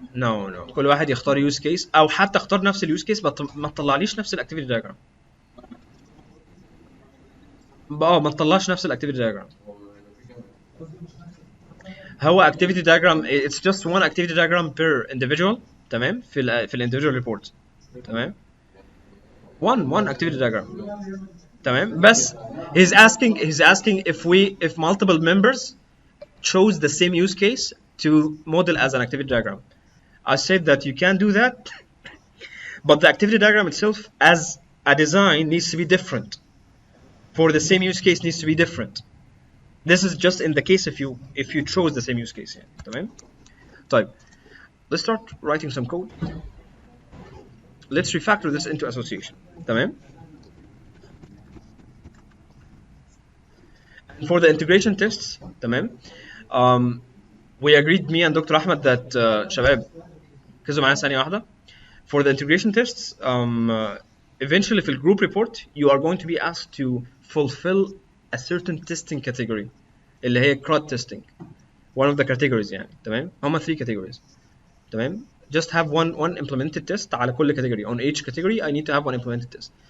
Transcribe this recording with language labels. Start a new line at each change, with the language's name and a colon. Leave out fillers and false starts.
Arabic: نو نو، كل واحد يختار يوز كيس، او حتى اختار نفس اليوز كيس ما تطلعليش نفس الاكتيفيتي دايجرام. اه ما تطلعش نفس الاكتيفيتي دايجرام.
English: هو activity diagram it's just one activity diagram per individual.
Arabic: تمام، في الانديفيدوال ريبورت.
English: تمام، one activity diagram.
Arabic: تمام، بس
English: he's asking if multiple members chose the same use case to model as an activity diagram. I said that you can do that, but the activity diagram itself as a design needs to be different. For the same use case needs to be different. This is just in the case if you chose the same use case يعني. تمام. طيب, let's start writing some code. Let's refactor this into association.
Arabic: تمام.
English: For the integration tests, تمام. We agreed, me and Dr.
Arabic: Ahmed, that شباب ركزوا معايا ثانية واحدة.
English: For the integration tests, eventually في group report you are going to be asked to fulfill a certain testing category اللي هي CRUD testing. One of the categories يعني.
Arabic: تمام. هما 3 categories. تمام.
English: Just have one implemented test
Arabic: على كل
English: category. On each category I need to have one implemented test.